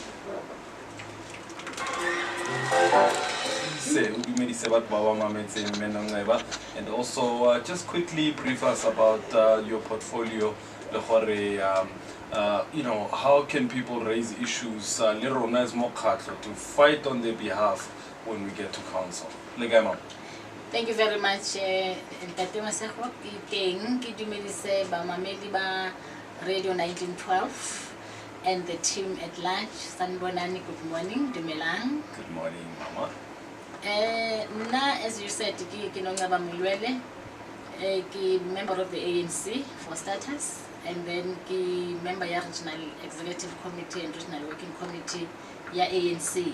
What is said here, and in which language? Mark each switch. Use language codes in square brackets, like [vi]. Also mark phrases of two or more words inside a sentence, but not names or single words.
[en] And also just quickly brief us about your portfolio. You know, how can people raise issues to fight on their behalf when we get to council? Thank you very much, Ntate Masigo. [st] Ke dumedise ba mamedi ba Radio 1912 [en] and the team at large. Sanibonani, good morning. [st] Dumelang. [en] Good morning, Mama. As you said, [st] ke Nongaba Mulwele, ke [en] member of the ANC for starters, and then [st] ke member ya [en] Regional Executive Committee and Regional Working Committee [st] ya ANC.